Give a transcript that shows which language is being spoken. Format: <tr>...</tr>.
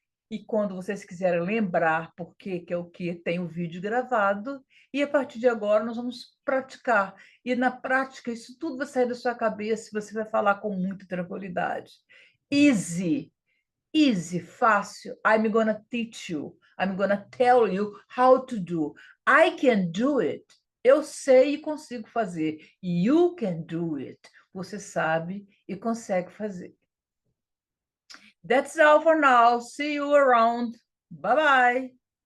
<pt>E quando vocês quiserem lembrar por que é o que, tem o vídeo gravado. E a partir de agora nós vamos praticar. E na prática, isso tudo vai sair da sua cabeça e você vai falar com muita tranquilidade.</pt> <en>Easy, easy,</en> <pt>fácil.</pt> <en>I'm gonna teach you. I'm gonna tell you how to do. I can do it.</en> <pt>Eu sei e consigo fazer.</pt> <en>You can do it.</en> <pt>Você sabe e consegue fazer.</pt> <en>That's all for now. See you around. Bye bye.</en>